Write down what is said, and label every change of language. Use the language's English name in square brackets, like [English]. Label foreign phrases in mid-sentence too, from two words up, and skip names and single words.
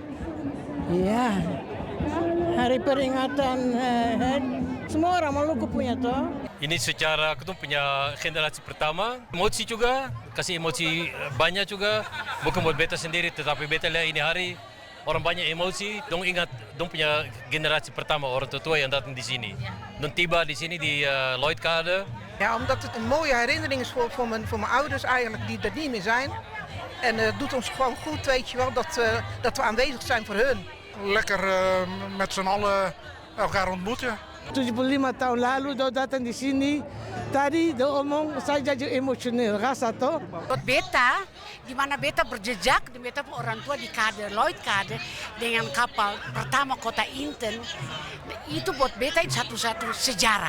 [Ambonese Malay] Ya, hari peringatan semua orang Maluku punya toh. Ini secara kita punya generasi pertama, emosi juga, kasih emosi banyak juga, bukan buat beta sendiri, tetapi beta lihat ini hari orang banyak emosi, dong ingat, dong punya generasi pertama orang tua yang datang di sini, dong tiba di sini di Lloyd Kade. [Dutch] Ja, omdat het een mooie herinnering is voor mijn ouders eigenlijk die er niet meer zijn. En het doet ons gewoon goed, weet je wel, dat we aanwezig zijn voor hun. Lekker met z'n allen elkaar ontmoeten. [Ambonese Malay] 75 tahun lalu dia datang di sini. Tadi dia omong saya jadi emosional. Rasa toh? Buat beta, di mana beta berjejak, di beta orang tua di Kade, Lloyd Kade, dengan kapal pertama kota Inten, itu buat beta satu-satu sejarah.